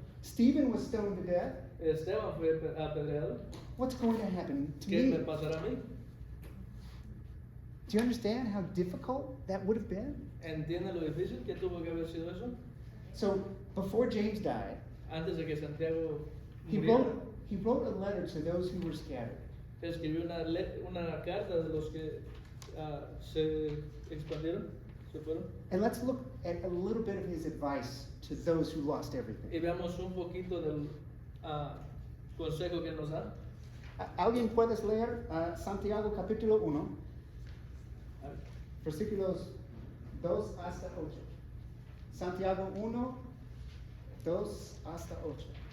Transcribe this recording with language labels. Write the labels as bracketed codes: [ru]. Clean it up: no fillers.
[en] Stephen was stoned to death. [es] Esteban fue apedreado. [en] What's going to happen to [es] ¿Qué me [en] me? [es] pasará a mí? [en] Do you understand how difficult that would have been? [es] ¿Entienden lo difícil que tuvo que haber sido eso? [en] So before James died, [es] Antes de que Santiago [en] he [es] muriera, [en] wrote a letter to those who were scattered. [es] escribió una carta de los que se expandieron, se fueron. [en] And let's look at a little bit of his advice to those who lost [es] Y [en] everything. [es] veamos un poquito del consejo que nos da. ¿Alguien puedes leer Santiago capítulo 1, versículos 2 hasta 8? Santiago 1, 2 hasta 8.